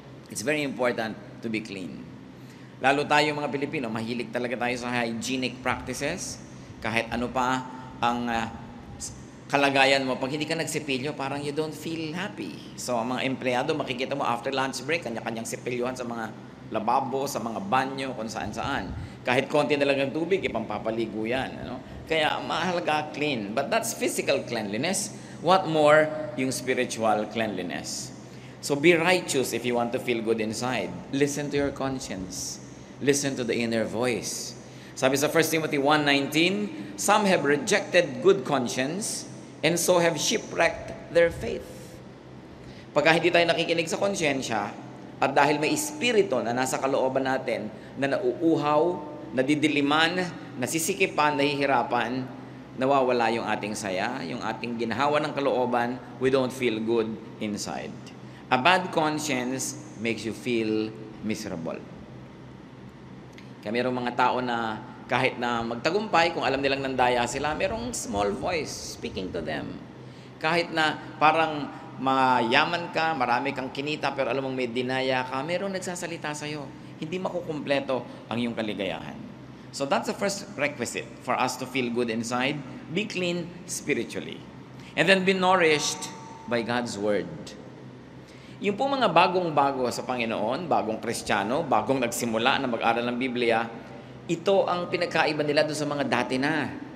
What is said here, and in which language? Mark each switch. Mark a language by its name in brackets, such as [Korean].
[English] It's very important to be clean. [Filipino] Lalo tayo mga Pilipino, mahilig talaga tayo sa hygienic practices. Kahit ano pa ang kalagayan mo, pag hindi ka nagsipilyo, parang [English] you don't feel happy. [Filipino] So, ang mga empleyado, makikita mo [English] after lunch break, [Filipino] kanya-kanyang sipilyohan sa mga lababo, sa mga banyo, kung saan-saan. Kahit konti na lang ng tubig, ipampapaligo yan. Ano? Kaya, mahalaga clean. [English] But that's physical cleanliness. What more, yung spiritual cleanliness. So, be righteous if you want to feel good inside. Listen to your conscience. Listen to the inner voice. [Filipino] Sabi sa [English] 1 Timothy 1:19, some have rejected good conscience and so have shipwrecked their faith. [Filipino] Pagka hindi tayo nakikinig sa konsyensya, at dahil may espiritu na nasa kalooban natin na nauuhaw, nadidiliman, nasisikipan, nahihirapan, nawawala yung ating saya, yung ating ginhawa ng kalooban, [English] we don't feel good inside. A bad conscience makes you feel miserable. [Filipino] Kaya mayroong mga tao na kahit na magtagumpay, kung alam nilang nandaya sila, mayroong [English] small voice speaking to them. [Filipino] Kahit na parang mayaman ka, marami kang kinita, pero alam mong may dinaya ka, mayroong nagsasalita sa'yo. Hindi makukumpleto ang iyong kaligayahan. [English] So that's the first requisite for us to feel good inside. Be clean spiritually. And then be nourished by God's Word. [Filipino] Yung po mga bagong-bago sa Panginoon, bagong Kristiyano, bagong nagsimula na mag-aral ng Biblia, ito ang pinagkaiba nila doon sa mga dati na.